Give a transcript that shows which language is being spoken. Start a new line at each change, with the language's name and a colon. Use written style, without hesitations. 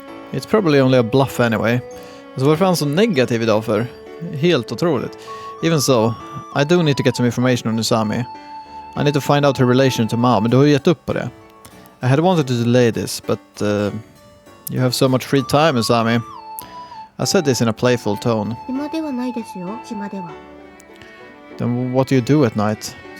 English: It's probably only a bluff anyway.
Swedish: Så varför är han så negativ idag för? Helt otroligt.
English: Even so, I do need to get some information on Usami. I need to find out her relation to Maou,
Swedish: men du har ju gett upp på det.
English: I had wanted to delay this, but you have so much free time, Usami. I said this in a playful tone. Then what do you do at night?